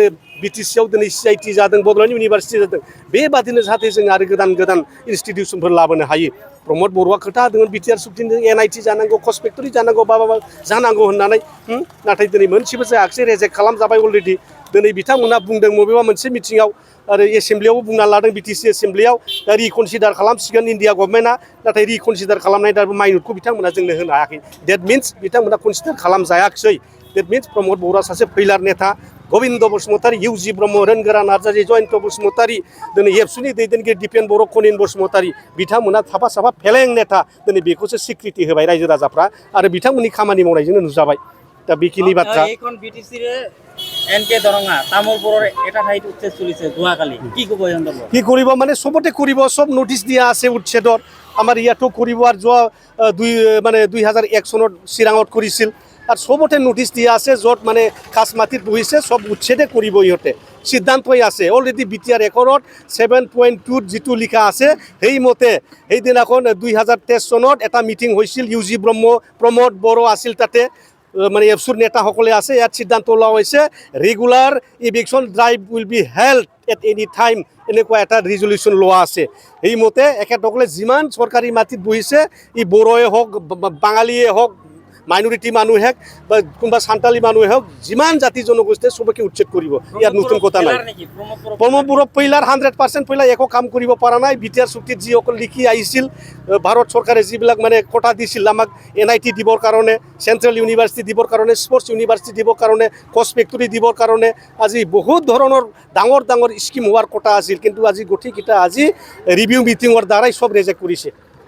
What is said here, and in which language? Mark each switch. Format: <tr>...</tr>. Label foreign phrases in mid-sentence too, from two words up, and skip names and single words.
<brx>बिटिसिआव दिनै CIT जादों बड'लेण्ड इउनिभारसिटि जादों बेबादिनो जाहाथे जों आरो गोदान इनस्टिटिउसनफोर लाबोनो हायो प्रमद बर'आ खोथा होदोंमोन बिटिआर सुक्तिजों NIT जानांगौ कस फेक्टरि जानांगौ बा जानांगौ होननानै नाथाय दिनै मोनसेबो जायाखिसै रेजेक्ट खालामजाबाय अलरेडि दिनै बिथांमोना बुंदों बबेबा मोनसे मिटिङाव आरो एसेम्ब्लियावबो बुंना लादों बिटिसि एसेम्ब्लियाव दा रिकनसिडार खालामसिगोन इन्डिया गभर्नमेन्टआ नाथाय रिकनसिडार खालामनाय दाबो माइनरखौ बिथांमोना जोंनो होनो हायाखै</brx> <en>that means</en> <brx>बिथांमोना कनसिडार खालामजायाखिसै</brx> <en>that means</en> <brx>प्रमद बर'आ सासे फैलार नेता गोविंद बसुमतारी इउजि ब्रह्म रोनगोरा नार्जारि जयन्त बसुमतारी दिनै एबसुनि दैदेनगिरि दिपेन बर' खनिन बसुमतारी बिथांमोना साफा साफा फेलें नेता दिनै बेखौसो स्वीकृति होबाय रायजो राजाफ्रा आरो बिथांमोननि खामानि मावनायजोंनो नुजाबाय दा बेखिनि बाथ्रा</brx> <as>এইখন বিটিসিৰ এনকে দৰঙা তামোলপুৰৰ এটা ঠাইত উচ্ছেদ চলিছে যোৱাকালি কি ক'ব এই সন্দৰ্ভত কি কৰিব মানে চবতে কৰিব চব নটিচ দিয়া আছে উচ্ছেদৰ আমাৰ ইয়াতো কৰিব আৰু যোৱা 2001 চনত চিৰাঙত কৰিছিল আৰু চবতে নটিচ দিয়া আছে য'ত মানে কাছ মাটিত বহিছে চব উচ্ছেদে কৰিব ইহঁতে সিদ্ধান্তই আছে অলৰেডি বিটিআৰ ৰেকৰ্ডত 7.2 যিটো লিখা আছে সেইমতে সেইদিনাখন 2023 চনত এটা মিটিং হৈছিল ইউজি ব্ৰহ্ম প্ৰমোদ বড়ো আছিল তাতে মানে এফচুৰ নেতাসকলে আছে ইয়াত সিদ্ধান্ত লোৱা হৈছে</as> <en>regular eviction drive will be held at any time</en> <as>এনেকুৱা এটা ৰিজলিউশ্যন লোৱা আছে সেইমতে এখেতসকলে যিমান চৰকাৰী মাটিত বহিছে ই বড়োৱে হওক বাঙালীয়ে হওক মাইনৰিটি মানুহে হওক বা কোনোবা সান্তালী মানুহে হওক যিমান জাতি জনগোষ্ঠীয়ে চবকে উচ্ছেদ কৰিব ইয়াত নতুন কথা নাই ব্ৰহ্মপুৰৰ পইলাৰ 100% পইলা একো কাম কৰিব পৰা নাই বিটিআৰ চুক্তিত যিসকল লিখি আহিছিল ভাৰত চৰকাৰে যিবিলাক মানে কোটা দিছিল আমাক NIT দিবৰ কাৰণে</as> <en>central university</en> <as>দিবৰ কাৰণে</as> <en>sports university</en> <as>দিবৰ কাৰণে কচ ফেক্টৰী দিবৰ কাৰণে আজি বহুত ধৰণৰ ডাঙৰ ডাঙৰ স্কিম হোৱাৰ কোটা আছিল কিন্তু আজি গোটেইকেইটা আজি ৰিভিউ মিটিঙৰ দ্বাৰাই চব ৰিজেক্ট কৰিছে</as>